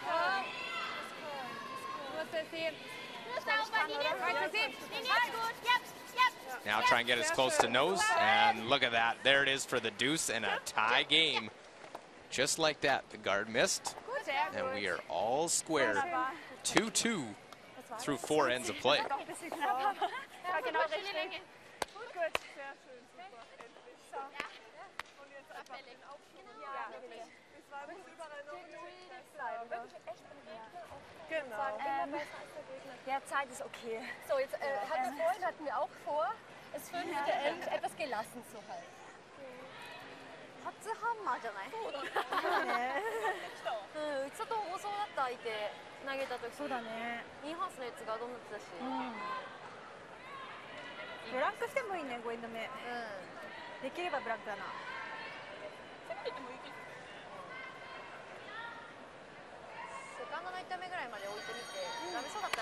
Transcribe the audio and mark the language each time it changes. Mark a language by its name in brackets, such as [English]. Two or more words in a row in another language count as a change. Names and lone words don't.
[English] Now try and get as close to nose, and look at that. There it is for the deuce and a tie game. Just like that, the guard missed, and we are all square. 2-2 through 4 ends of play. [German] Derzeit ist okay. So, jetzt vorhin hatten wir auch vor, das 5. End etwas gelassen zu halten. [Japanese] 初ハンマーじゃない？そうだね。うん、ちょっと重そうだった相手投げた時。そうだね。インハウスのやつがどんなってたし。ブランクしてもいいね、5エンド目。できればブランクだな。セカンドの1投目ぐらいまで置いてみて、ダメそうだったら。